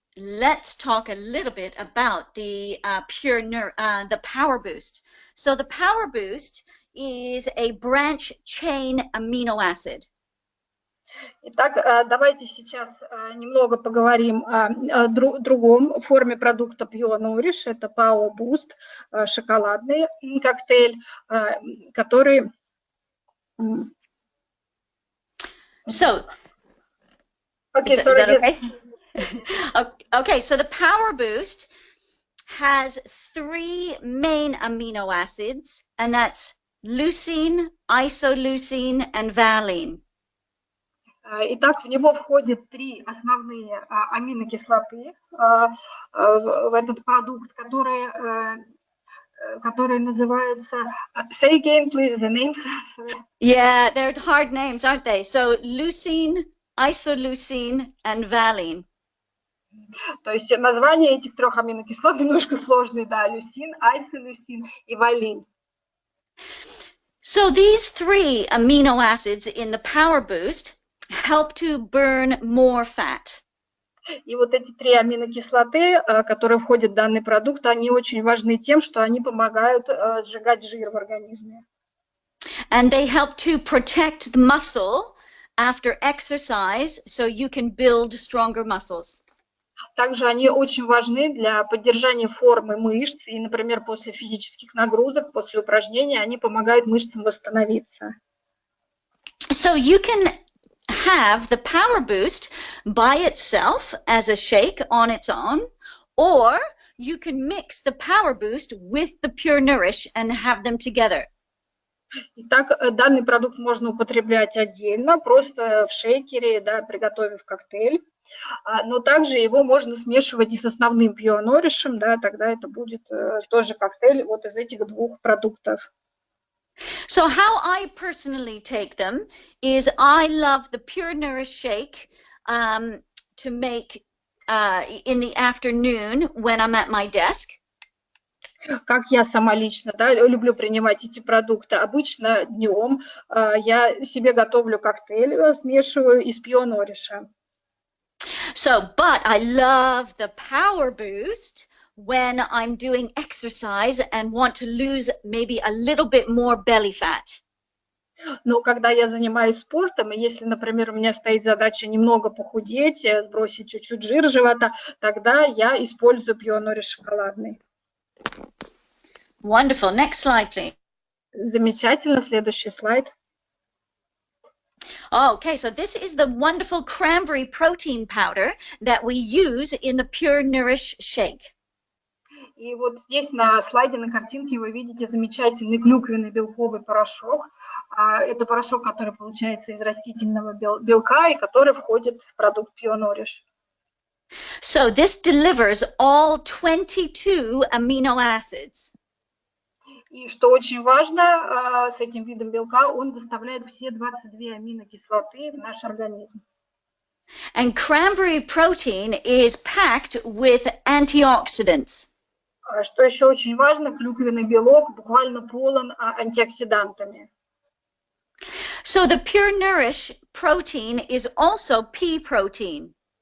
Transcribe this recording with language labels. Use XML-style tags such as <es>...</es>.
<en>Let's talk a little bit about the the Power Boost. So the Power Boost is a branch chain amino acid.</en> <ru>Итак, давайте сейчас немного поговорим о другом форме продукта Pure Nourish. Это Power Boost, шоколадный коктейль, который...</ru> <en>So, okay, is that okay? Okay, so the Power Boost has 3 main amino acids, and that's leucine, isoleucine, and valine. Итак, в него входят 3 основные аминокислоты в этот продукт, которые называются... Say again, please, the names. Yeah, they're hard names, aren't they? So leucine, isoleucine, and valine.</en> <ru>То есть названия этих 3 аминокислот немножко сложные, да, люсин, айсолeucin и валин.</ru> <en>So these 3 amino acids in the Power Boost help to burn more fat.</en> <ru>И вот эти 3 аминокислоты, которые входят в данный продукт, они очень важны тем, что они помогают сжигать жир в организме.</ru> <en>And they help to protect the muscle after exercise, so you can build stronger muscles.</en> <ru>Также они очень важны для поддержания формы мышц, и, например, после физических нагрузок, после упражнений, они помогают мышцам восстановиться.</ru> <en>So you can have the Power Boost by itself as a shake on its own, or you can mix the Power Boost with the Pure Nourish and have them together.</en> <ru>Итак, данный продукт можно употреблять отдельно, просто в шейкере, да, приготовив коктейль, но также его можно смешивать и с основным Pure Nourish, да, тогда это будет тоже коктейль вот из этих 2 продуктов.</ru> <en>So how I personally take them is I love the Pure Nourish shake to make in the afternoon when I'm at my desk.</en> <ru>Как я сама лично, да, люблю принимать эти продукты. Обычно днем я себе готовлю коктейль, смешиваю из Pure Nourish.</ru> <en>So, but I love the Power Boost when I'm doing exercise and want to lose maybe a little bit more belly fat.</en> <ru>Но когда я занимаюсь спортом, и если, например, у меня стоит задача немного похудеть, сбросить чуть-чуть жир живота, тогда я использую пионорис шоколадный.</ru> <en>Wonderful. Next slide, please.</en> <ru>Замечательно. Следующий слайд.</ru> <en>Okay, so this is the wonderful cranberry protein powder that we use in the Pure Nourish shake.</en> <ru>И вот здесь на слайде, на картинке вы видите замечательный клюквенный белковый порошок. Это порошок, который получается из растительного белка и который входит в продукт Pionorish.</ru> <en>So this delivers all 22 amino acids.</en> <ru>И что очень важно, с этим видом белка он доставляет все 22 аминокислоты в наш организм.</ru> <en>And cranberry protein is packed with antioxidants.</en> <ru>Что еще очень важно, клюквенный белок буквально полон антиоксидантами.</ru> <en>So the Pure Nourish protein is also pea protein.</en>